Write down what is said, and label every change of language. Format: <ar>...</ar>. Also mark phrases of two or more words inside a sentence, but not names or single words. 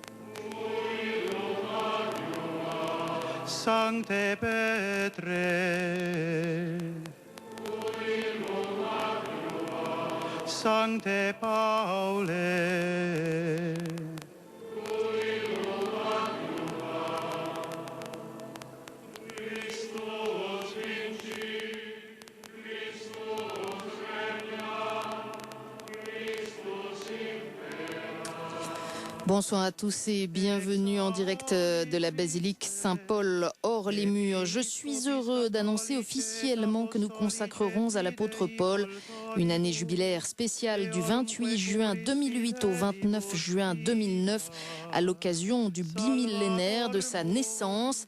<la>Sancte Petre, Sancte Paule, Christus vincit, Christus regnat, Christus imperat.</la> <fr>Bonsoir à tous et bienvenue en direct de la basilique Saint-Paul hors les murs. Je suis heureux d'annoncer officiellement que nous consacrerons à l'apôtre Paul une année jubilaire spéciale du 28 juin 2008 au 29 juin 2009 à l'occasion du bimillénaire de sa naissance.</fr>